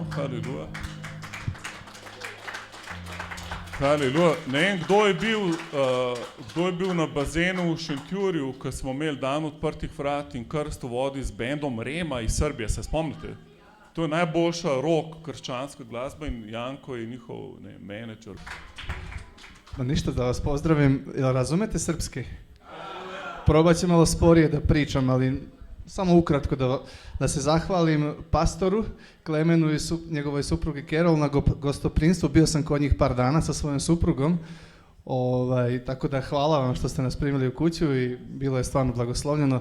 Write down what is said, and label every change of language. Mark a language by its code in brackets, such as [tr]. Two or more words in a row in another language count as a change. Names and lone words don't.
[sl] Haleluja. Haleluja. Ne vem, kdo je bil na bazenu v Šentjurju, ko smo imeli dan odprtih vrat in krst v vodi z bendom Rema iz Srbije. Se spomnite? To je najboljša rock krščanska glasba in Janko je njihov menedžer. [sr] No ništa, da vas pozdravim. Jel razumete srpski? Probat ću malo sporije da pričam, ali samo ukratko da se zahvalim pastoru Klemenu i njegovoj suprugi Kerol na gostoprinstvu. Bio sam kod njih par dana sa svojom suprugom, tako da hvala vam što ste nas primili u kuću i bilo je stvarno blagoslovljeno.